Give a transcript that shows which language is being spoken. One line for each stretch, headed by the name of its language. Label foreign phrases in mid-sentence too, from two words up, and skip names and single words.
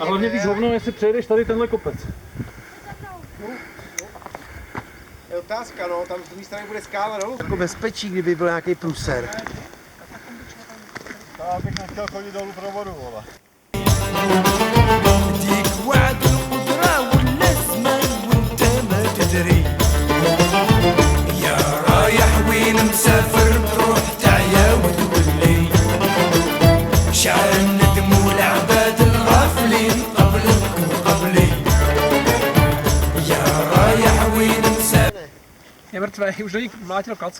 Czech: A hlavně víš hovno, jestli přejedeš tady tenhle kopec. Je otázka, no, tam z druhé strany bude skála dolů. Jako bezpečí, kdyby byl nějaký průser. Já bych nechtěl chodit dolů pro vodu, vole.
Arabic: مسافر تروح تعيا وتولي شعل الندم والعباد الغافلين قبلك وقبلي
Czech: mrtvej, už do ní mlátil klack.